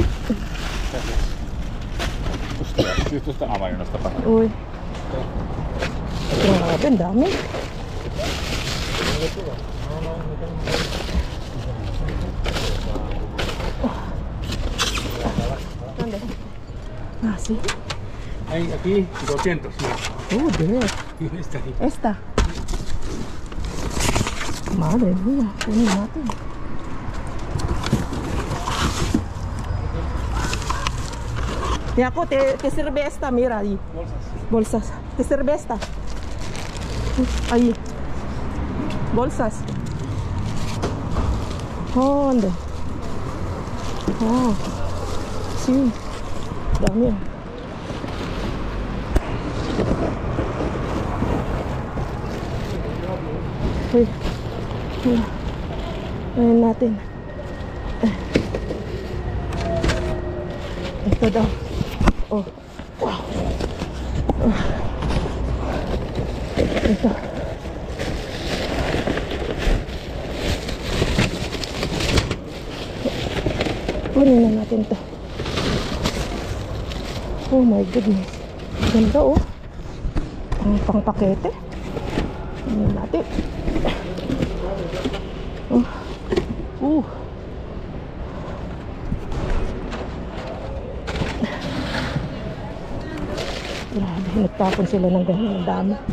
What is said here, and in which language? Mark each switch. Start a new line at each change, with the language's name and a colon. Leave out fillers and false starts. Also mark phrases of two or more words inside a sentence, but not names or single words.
Spanish: Gracias. Hostia, si esto está... Ah, vale, no está pasando.
Filipino: uy. Grabe, ang dami.
Spanish: ¿Dónde? Ah, sí. Hay aquí 200. There. ¿no? Está aquí. Esta. Madre mía,
Filipino: kunin natin.
Spanish: Y ako, te sirve esta, mira ahí. Bolsas. Te sirve esta. Ahí. Bolsas. Oh, ¿dónde? Oh, sí.
Filipino: Dami. Uy. Uy. Ayan natin. Ito daw. Oh. Wow. Oh. Ito. Kunin na natin to.
English: Oh my goodness.
Filipino: Ganda oh. Ang pangpakete. Kunin natin. Oh. Grabe, nagtapon sila ng ganyan dami.